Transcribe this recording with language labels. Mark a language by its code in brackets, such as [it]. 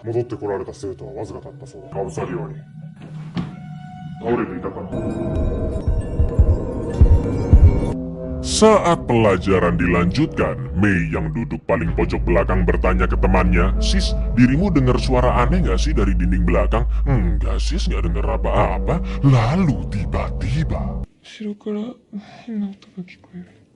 [ja] 戻ってこられた生徒はわずかだったそうだ。かぶさるように倒れていたから。 [id] Saat pelajaran dilanjutkan, Mei yang duduk paling pojok belakang bertanya ke temannya, "Sis, dirimu dengar suara aneh gak sih dari dinding belakang?" "Enggak sis, gak dengar apa-apa." Lalu tiba-tiba [ja] 後ろから変な音が聞こえる。